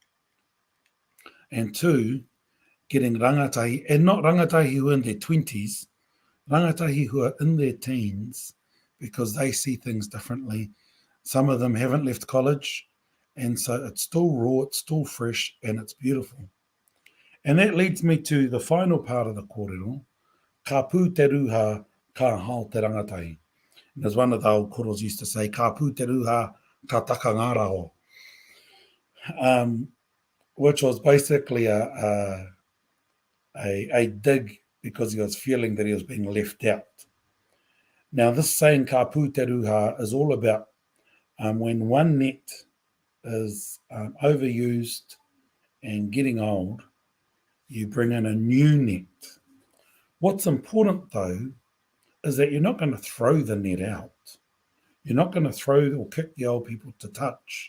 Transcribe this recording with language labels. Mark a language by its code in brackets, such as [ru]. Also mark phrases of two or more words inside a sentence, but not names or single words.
[en] And two, getting rangatahi, and not rangatahi who are in their 20s, rangatahi who are in their teens, because they see things differently. Some of them haven't left college, and so it's still raw, it's still fresh, and it's beautiful. And that leads me to the final part of the kōrero, [mi] ka pū te ruha, ka hao te rangatahi. [en] And as one of the old koros used to say, [mi] ka pū te ruha, ka taka ngā rao. [en] Which was basically a dig because he was feeling that he was being left out. Now, this saying, [mi] ka pū te ruha, [en] is all about when one net is overused and getting old, you bring in a new net. What's important, though, is that you're not going to throw the net out. You're not going to throw or kick the old people to touch.